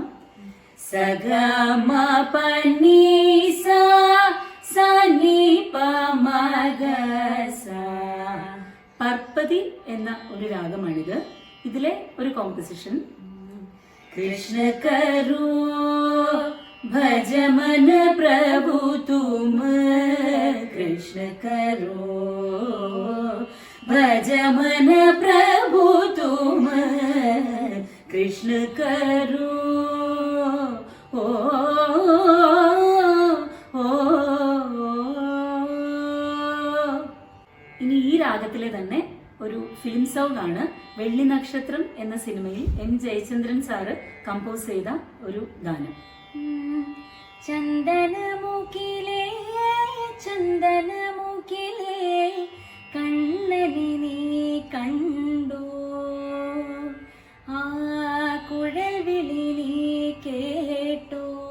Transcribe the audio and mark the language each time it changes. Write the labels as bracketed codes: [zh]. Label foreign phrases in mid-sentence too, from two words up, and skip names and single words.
[ml] സഗമ പനിസ സാനി പമഗസ. പർപ്പതി എന്ന ഒരു രാഗമാണിത്. ഇതിലെ ഒരു കോമ്പോസിഷൻ. [hi] कृष्ण करो भज मन प्रभु तुम, कृष्ण करो भज मन प्रभु तुम, कृष्ण करो ओ ओ. [ml] ഇനി ഈ രാഗത്തിലെ തന്നെ ഒരു [en] film song [ml] ആണ്. വെള്ളി നക്ഷത്രം എന്ന സിനിമയിൽ എം ജയചന്ദ്രൻ സാറ് കമ്പോസ് ചെയ്ത ഒരു ഗാനം. ചന്ദനമുകിലേ ചന്ദനമുകിലേ കണ്ണനി നീ കണ്ടോ, ആ കുഴൽവിളി നീ കേട്ടോ.